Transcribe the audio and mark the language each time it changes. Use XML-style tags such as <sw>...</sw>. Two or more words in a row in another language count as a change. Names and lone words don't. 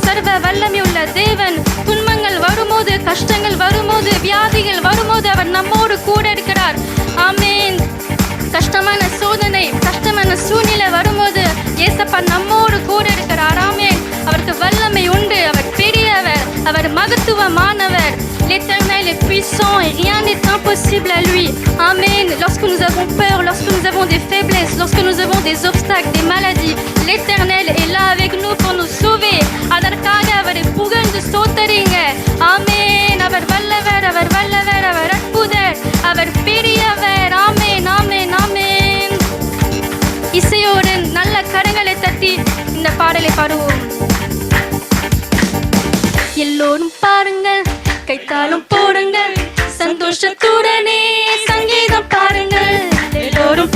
<ta>சர்வ வல்லமை உள்ள தேவன் துன்பங்கள் வரும்போது கஷ்டங்கள் வரும்போது வியாதிகள் வரும்போது அவர் நம்மோடு கூட இருக்கிறார் ஆமென் கஷ்டமான சோதனை கஷ்டமான சூழ்நிலை வரும்போது ஏசப்பா நம்மோடு கூட இருக்கிறார் ஆமென் அவருக்கு வல்லமை உண்டு அவர் பெரியவர் அவர் மகத்துவமானவர்</ta> <fr>l'Éternel est puissant et rien n'est impossible à lui. Amen. Lorsque nous avons peur, lorsque nous avons des faiblesses, lorsque nous avons des obstacles, des maladies, l'Éternel est là avec nous pour nous sauver.</fr> <ta>அதற்காக அவரை புகழ்ந்து ஸ்தோத்தரிங்க ஆமென் அவர் வல்லவர் அவர் வல்லவர் அவர் அற்புதர் அவர் பெரியவர் ஆமென் ஆமென் ஆமென் இசையோடு நல்ல கரங்களை தட்டி இந்த பாடலை பாடுவோம் எல்லோரும் பாருங்கள் கைத்தாலும் போடுங்கள் சந்தோஷத்துடனே சங்கீதம் பாருங்கள் எல்லோரும்</ta>